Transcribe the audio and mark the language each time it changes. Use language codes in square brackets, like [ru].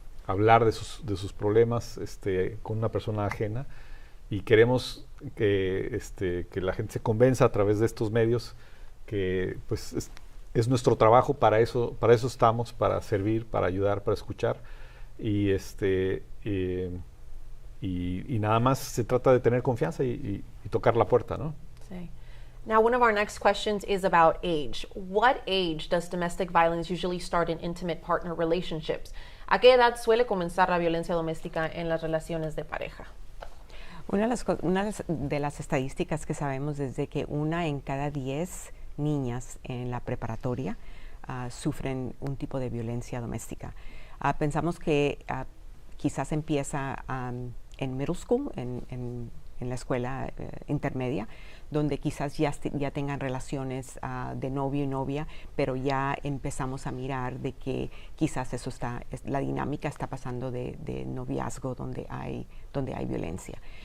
[es] hablar de sus problemas con una persona ajena, y queremos que la gente se convenza a través de estos medios que pues es nuestro trabajo, para eso estamos, para servir, para ayudar, para escuchar, y nada más se trata de tener confianza y tocar la puerta, ¿no? Sí. [en] Now, one of our next questions is about age. What age does domestic violence usually start in intimate partner relationships? [es] ¿A qué edad suele comenzar la violencia doméstica en las relaciones de pareja? Una de las estadísticas que sabemos es de que 1 en cada 10 niñas en la preparatoria sufren un tipo de violencia doméstica. Pensamos que quizás empieza en middle school, en la escuela intermedia, donde quizás ya tengan relaciones de novio y novia, pero ya empezamos a mirar de que quizás la dinámica está pasando de noviazgo donde hay violencia.